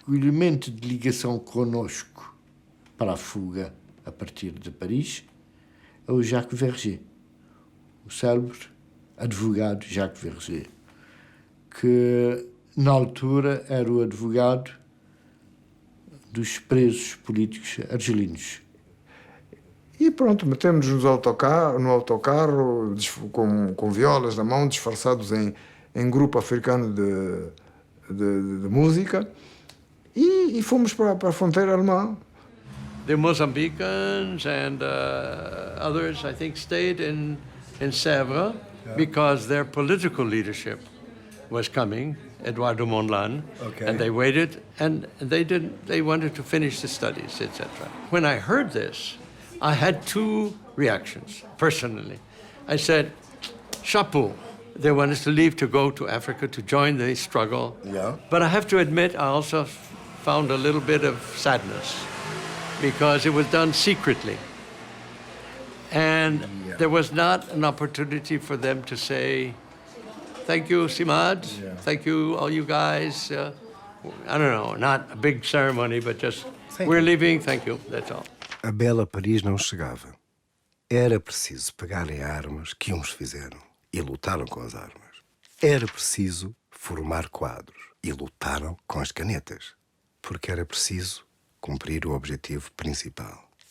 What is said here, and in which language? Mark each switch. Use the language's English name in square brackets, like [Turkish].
[Portuguese] O elemento de ligação conosco para a fuga a partir de Paris é o Jacques Verger, o célebre advogado Jacques Verger, que na altura era o advogado dos presos políticos argelinos. E pronto, metemos-nos no autocarro com violas na mão, disfarçados em grupo africano de música, e fomos para a fronteira alemã. [English] The Mozambicans and others, I think, stayed in Sèvres because their political leadership was coming, Eduardo Mondlane, and they waited, and they wanted to finish the studies, etc. When I heard this, I had 2 reactions, personally. I said, chapeau. They want us to leave to go to Africa to join the struggle. Yeah. But I have to admit, I also found a little bit of sadness because it was done secretly. And there was not an opportunity for them to say, thank you, CIMAD. Thank you, all you guys. I don't know, not a big ceremony, but just, we're leaving, thank you, that's all. [Portuguese] A bela Paris não chegava. Era preciso pegarem armas que uns fizeram e lutaram com as armas. Era preciso formar quadros e lutaram com as canetas, porque era preciso cumprir o objetivo principal.